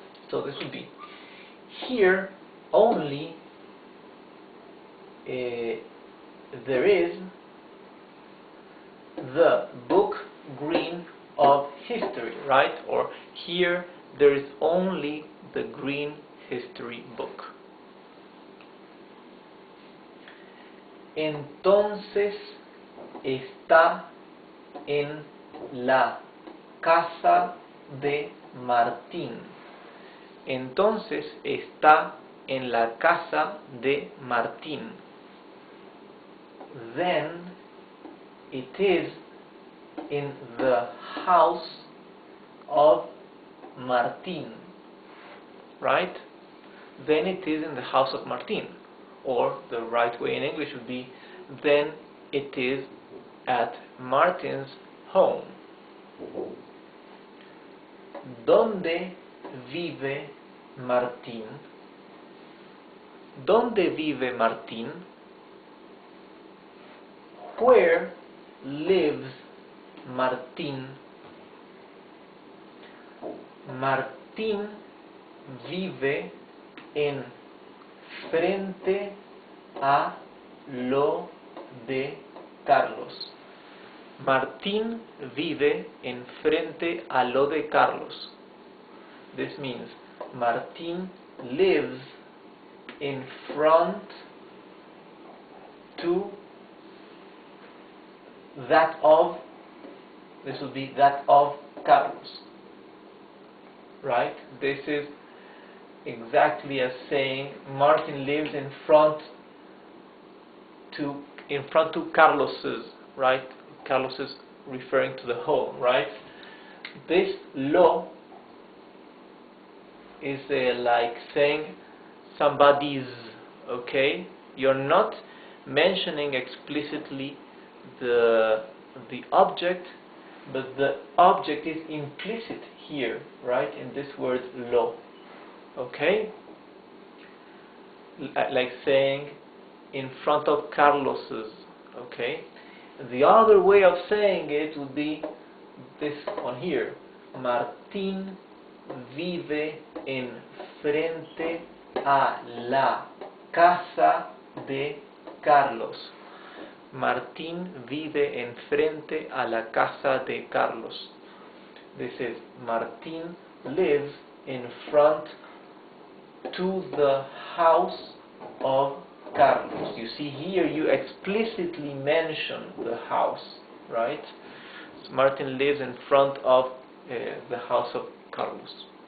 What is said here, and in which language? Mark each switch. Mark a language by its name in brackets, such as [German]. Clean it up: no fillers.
[English] So this would be here only there is the book green of history, right? Or here there is only the green history book. [Spanish] Entonces está en la casa de Martín. Entonces está en la casa de Martín. [English] Then it is in the house of Martín. Right? Then it is in the house of Martín. Or the right way in English would be, then it is at Martin's home. [Spanish] ¿Dónde vive Martín? ¿Dónde vive Martín? [English] Where lives Martín? [Spanish] Martín vive en frente a lo de Carlos. Martín vive en frente a lo de Carlos. [English] This means Martín lives in front to that of, this would be that of Carlos. Right? This is exactly as saying Martin lives in front to Carlos's, right? Carlos is referring to the home, right? This lo is like saying somebody's, okay? You're not mentioning explicitly the object, but the object is implicit here, right? In this word lo. Okay? Like saying in front of Carlos's, okay? The other way of saying it would be this one here. [Spanish] Martín vive en frente a la casa de Carlos. Martín vive en frente a la casa de Carlos. [English] This is Martín lives in front to the house of Carlos. You see here you explicitly mention the house, right? So Martin lives in front of the house of Carlos.